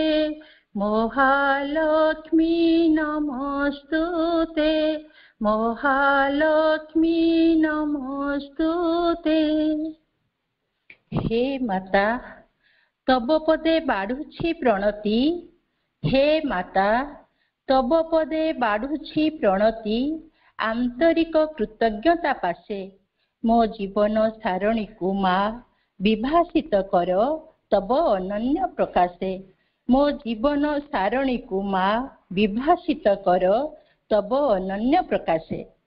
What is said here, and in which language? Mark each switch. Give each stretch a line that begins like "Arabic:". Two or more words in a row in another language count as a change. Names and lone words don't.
Sanskrit: महालक्ष्मी नमस्तुते महालक्ष्मी नमस्तुते।
Odia: ହେ ମାତା ତବ ପଦେ ବାଢ଼ୁଛି ପ୍ରଣତି। हे माता ତବ ପଦେ ବାଢୁଛି ପ୍ରଣତି ଆନ୍ତରିକ କୃତଜ୍ଞତା ପାଶେ। ମୋ ଜୀବନ ସାରଣୀକୁ ମା ବିଭାସିତ କର ତବ ଅନନ୍ୟ ପ୍ରକାଶେ। ମୋ ଜୀବନ ସାରଣୀକୁ ମା ବିଭାସିତ କର ତବ ଅନନ୍ୟ ପ୍ରକାଶେ।